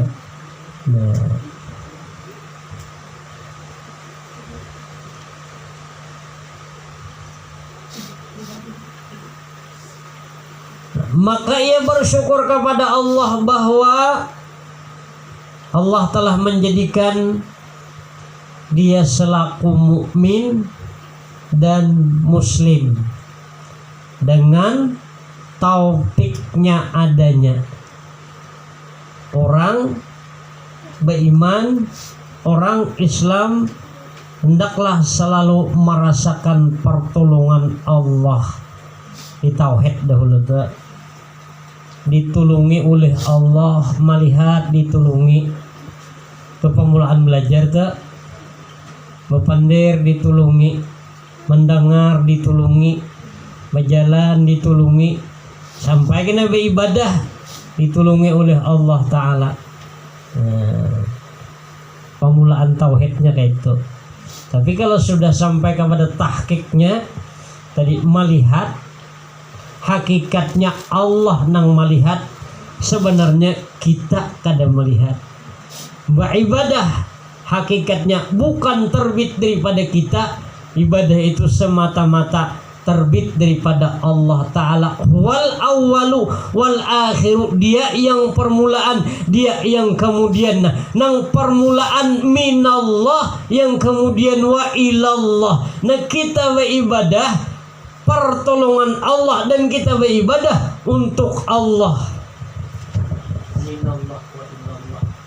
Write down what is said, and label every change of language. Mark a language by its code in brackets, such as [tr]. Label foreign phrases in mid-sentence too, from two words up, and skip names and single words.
[id] Nah, maka ia bersyukur kepada Allah bahwa Allah telah menjadikan dia selaku mukmin dan muslim dengan taufiknya adanya. Orang beriman, orang Islam hendaklah selalu merasakan pertolongan Allah. Di tauhid dahulu tuh, ditulungi oleh Allah, melihat ditulungi, kepemulaan belajar tuh, bepandir ditulungi, mendengar ditulungi, berjalan ditulungi, sampai kena beribadah ditulungi oleh Allah Ta'ala. Pemulaan tauhidnya kayak itu. Tapi kalau sudah sampai kepada tahqiqnya tadi, melihat hakikatnya Allah nang melihat, sebenarnya kita kada melihat. Beribadah hakikatnya bukan terbit daripada kita. Ibadah itu semata-mata terbit daripada Allah Ta'ala. [ar] Wal awwalu wal akhiru, [id] dia yang permulaan, dia yang kemudian. Nang permulaan minallah, yang kemudian [ar] wa ilallah. [id] Nah kita beribadah pertolongan Allah dan kita beribadah untuk Allah. [ar] Minallah wa ilallah.